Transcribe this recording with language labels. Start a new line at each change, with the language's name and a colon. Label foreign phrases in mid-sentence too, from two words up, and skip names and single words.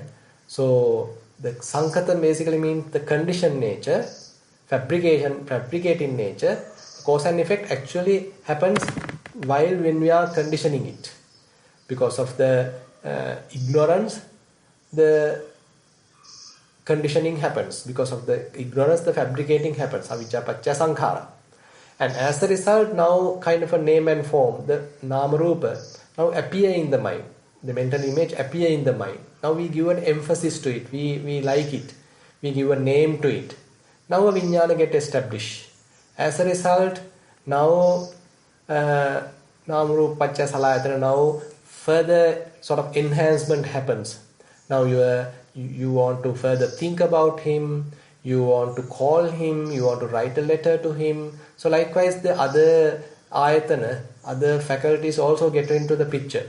English: So the sankata basically means the conditioned nature, fabricating nature. Cause and effect actually happens while when we are conditioning it. Because of the ignorance, the conditioning happens. Because of the ignorance, the fabricating happens.
Pali: Avijja paccaya sankhara.
English: And as a result, now kind of a name and form, the namarupa, now appear in the mind. The mental image appear in the mind. Now we give an emphasis to it. We like it. We give a name to it. Now a vijnana get established. As a result, now
Pali: namarupa paccaya salayatana,
English: now further sort of enhancement happens. Now you want to further think about him, you want to call him, you want to write a letter to him. So likewise the other ayatana, other faculties also get into the picture.